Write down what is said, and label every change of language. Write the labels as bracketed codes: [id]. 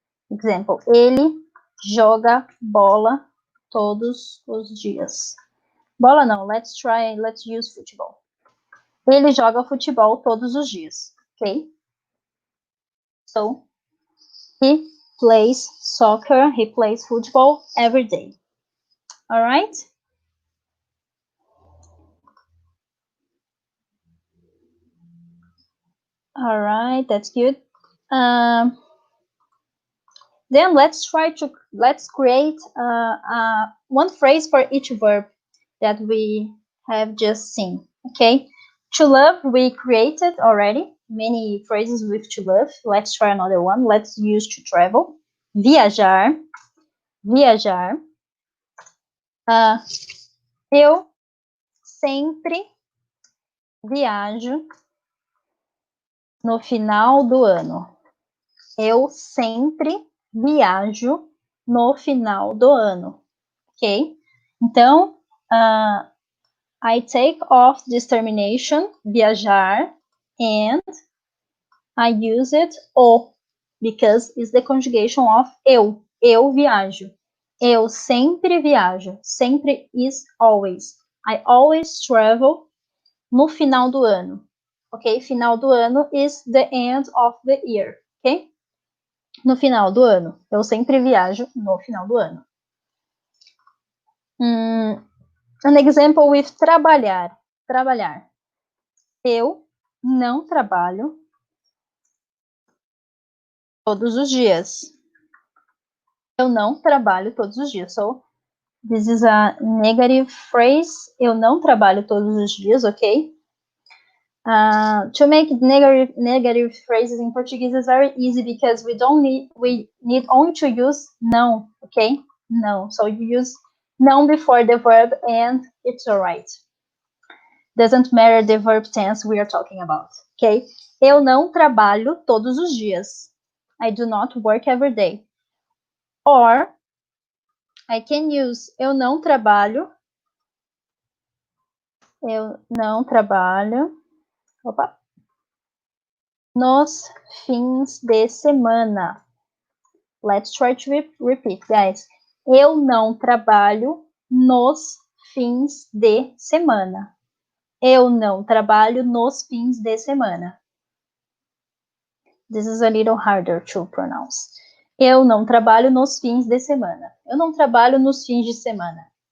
[pt] Example, ele joga bola todos os dias. Bola não, [en] let's use [pt] futebol. Ele joga futebol todos os dias, okay? [en] So, he plays soccer, he plays football every day. All right? All right, that's good. Then let's create one phrase for each verb that we have just seen, okay? To love, we created already many phrases with to love. Let's try another one. Let's use to travel. Viajar. Viajar. [pt] Eu sempre viajo no final do ano. Eu sempre viajo no final do ano. [en] Ok? Então, I take off this termination, viajar, and I use it o, because it's the conjugation of eu. [pt] Eu viajo. Eu sempre viajo. Sempre [en] is always. I always travel [pt] no final do ano. [en] Ok? [pt] Final do ano [en] is the end of the year. Ok? [pt] No final do ano. Eu sempre viajo no final do ano. [en] An example with [pt] trabalhar. Trabalhar. Eu não trabalho todos os dias. Eu não trabalho todos os dias. [en] So, this is a negative phrase. [pt] Eu não trabalho todos os dias, ok? [en] To make negative phrases in Portuguese is very easy because we need only to use não, okay? Não. So you use não before the verb and it's alright. Doesn't matter the verb tense we are talking about, okay? [pt] Eu não trabalho todos os dias. [en] I do not work every day. Or I can use [pt] eu não trabalho. Eu não trabalho. Opa. Nos fins de semana. [en] Let's try to repeat, guys. [pt] Eu não trabalho nos fins de semana. Eu não trabalho nos fins de semana. [en] This is a little harder to pronounce. [pt] Eu não trabalho nos fins de semana. Eu não trabalho nos fins de semana.